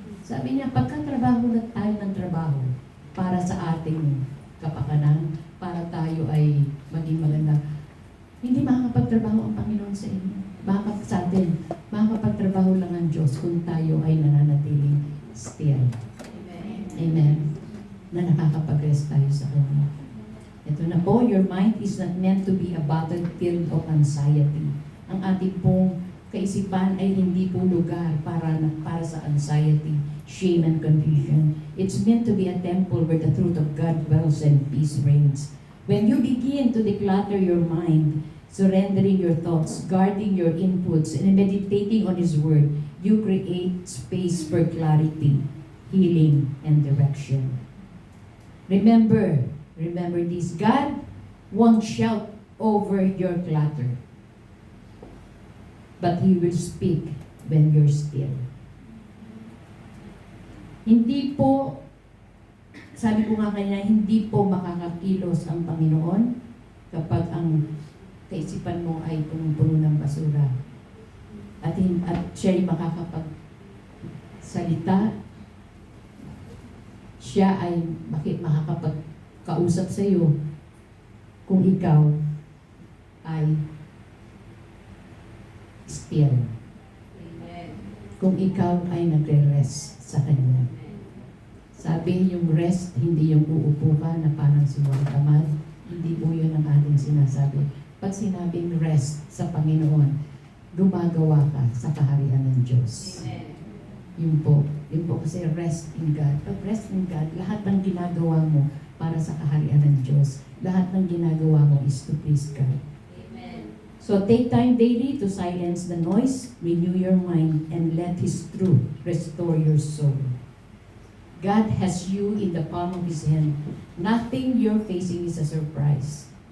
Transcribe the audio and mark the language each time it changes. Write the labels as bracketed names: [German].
[Filipino] Sabi niya, pagkatrabaho na tayo ng trabaho para sa ating kapakanan, para tayo ay maging maganda, hindi makakapagtrabaho ang Panginoon sa inyo. Sa atin, makakapagtrabaho lang ang Diyos kung tayo ay nananatiling still. Amen. Amen. Na nakakapag-rest tayo sa Kanya. Ito na po, [English] your mind is not meant to be a battlefield of anxiety. [Filipino] Ang ating pong kaisipan ay hindi po lugar para sa [English] anxiety, shame, and confusion. It's meant to be a temple where the truth of God dwells and peace reigns. When you begin to declutter your mind, surrendering your thoughts, guarding your inputs, and meditating on His Word, you create space for clarity, healing, and direction. Remember this, God won't shout over your clutter, but He will speak when you're still. [Filipino] Hindi po, sabi ko nga kanina, hindi po makakakilos ang Panginoon kapag ang kaisipan mo ay punong-puno ng basura. At siya ay makakapagsalita, siya ay makakapagkausap sa iyo kung ikaw ay still. Amen. Kung ikaw ay nagre-rest sa Kanya. Sabi yung rest, hindi yung uupo ka na parang sumutamad. Hindi po yun ang ating sinasabi. Pag sinabing rest sa Panginoon, gumagawa ka sa kaharian ng Diyos. Amen. Yun po kasi [English] rest in God. [Filipino] Pag [English] rest in God, [Filipino] lahat ng ginagawa mo para sa kaharian ng Diyos. Lahat ng ginagawa mo is [English] to please God. [Filipino] Amen. [English] So take time daily to silence the noise, renew your mind, and let His truth restore your soul. God has you in the palm of His hand. Nothing you're facing is a surprise.